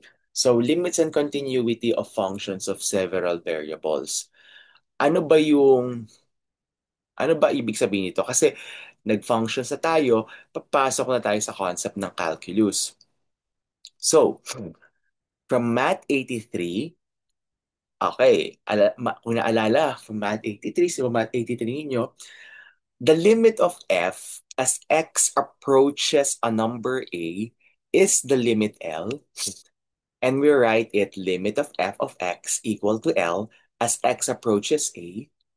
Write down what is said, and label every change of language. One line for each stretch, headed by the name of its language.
English: So, limits and continuity of functions of several variables.
Filipino: Ano ba yung, ano ba ibig sabihin nito? Kasi nag-functions na tayo, papasok na tayo sa concept ng calculus.
English: So, from Math 83, okay,
Filipino: kung naalala,
English: from Math 83, so Math 83 ninyo, the limit of f as x approaches a number a is the limit L, and we write it limit of f of x equal to L as x approaches a.